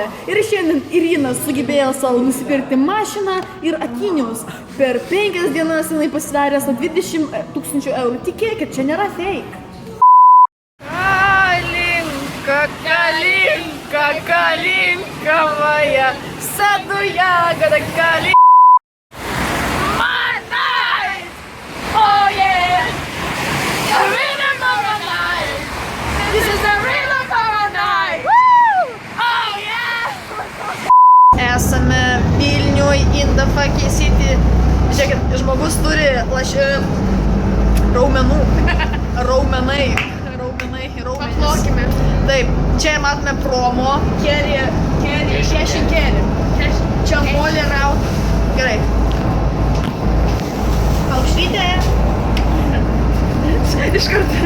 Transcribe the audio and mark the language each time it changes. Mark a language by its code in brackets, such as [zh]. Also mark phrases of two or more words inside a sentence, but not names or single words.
[lt] Ir šiandien Irina sugebėjo savo nusipirkti mašiną ir akinius. Per 5 dienas jinai pasidarė su 20 000 eurų. Tikėkit, čia nėra fake. [ru] Калинка моя, саду ягода калинка. [en] My night! Oh yeah! A rhythm of a night! This is the rhythm of a night! Woo! Oh yeah! [lt] Esame Vilniuj [en] in the fucking city. [lt] Žiūrėkit, žmogus turi raumenų. Raumenai. Paplokime. Taip, čia matome promo. Kerry. Čia molį raut. Gerai. Aukštytė. Iš karto.